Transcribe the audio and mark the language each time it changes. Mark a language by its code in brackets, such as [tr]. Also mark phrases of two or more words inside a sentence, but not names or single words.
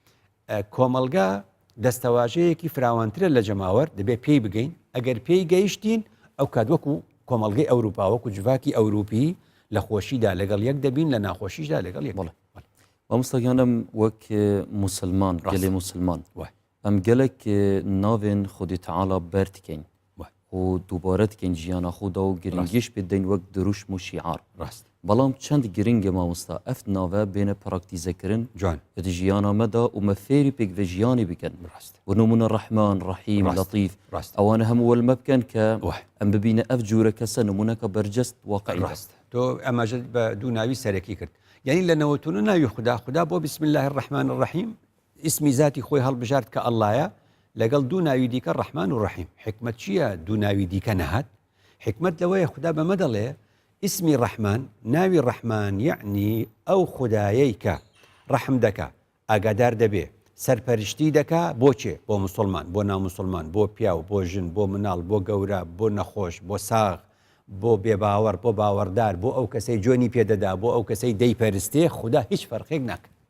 [ckb] کۆمەڵگا دەستەواژەیەکی فراوانترە لە جەماوەر دەبێت پێی بگەین ئەگەر پێی گەیشتین ئەو کات وەکو کۆمەڵگەی ئەوروپا وەکو جڤاکی ئەوروپی لە خۆشیدا لەگەڵ یەک دەبین لە ناخۆشیشدا لەگەڵ یەک بڵێ [ku] مامۆستاگیانم وەک مسلمان گەلێ مسلمان ئەم gelek navên Xwedê Teala bertikên û dubare dikên jiyana xwe da û giringîş pê deyn wek dirûşm û şiar بەڵام çend giring e mamosta ev nave bêne praktîzekirin di jiyana me da û me fêrî pêk ve jiyanê bikin bi nomûna Rehman Rahîm Letîf ewane hemû welme bikin ke em bibîne ev cûre kese nimûneka bercest waqeî [ckb] تۆ ئەماژە بە دوو ناوی سەرەکی کرد یعنی لە نەوەتونە ناوی خدا بۆ [ar] بسم الله الرحمن الرحیم [ckb] اسمی ذاتی خۆی هەڵبژارد کە ئەڵڵایە لەگەڵ دوو ناوی دیکە ڕەحمان و ڕەحیم حکمت چییە دوو ناوی دیکە نەهات حکمت لەوەیە خدا بەمە دەڵێ اسمی ڕەحمان ناوی ڕەحمان یعنی ئەو خودایەی کە ڕەحم دەکا ئاگادار دەبێ سەرپەرشتی دەکا بۆچێ بۆ مسلمان بۆ نامسلمان بۆ پیاو بۆ ژن بۆ مناڵ بۆ گەورە بۆ نەخۆش بۆ ساغ بۆ بێباوەڕ بۆ باوەڕدار بۆ ئەو کەسەی جۆنی پێدەدا بۆ ئەو کەسەی دەیپەرستێ خدا هیچ فەرقێک ناکە